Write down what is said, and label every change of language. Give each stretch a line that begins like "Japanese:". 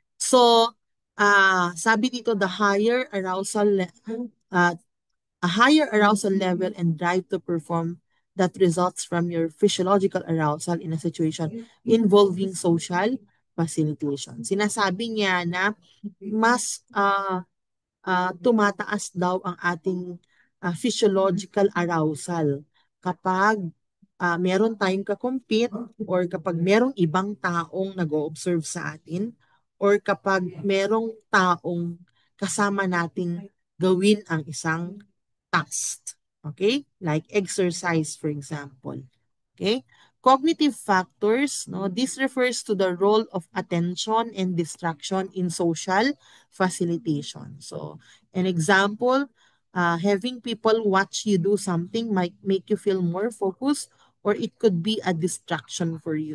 English: So,
Filipino: sabi dito
English: the higher uh, a higher arousal level and drive to perform that results from your physiological arousal in a situation involving social facilitation.
Filipino: Sinasabi niya na mas tumataas daw ang ating physiological arousal kapag meron tayong kakompete or kapag merong ibang taong nag-o-observe sa atin or kapag merong taong kasama nating gawin ang isang task. Okay?
English: Like exercise, for example. Okay? Cognitive factors, no? This refers to the role of attention and distraction in social facilitation. So, an example, having people watch you do something might make you feel more focused or it could be a distraction for you.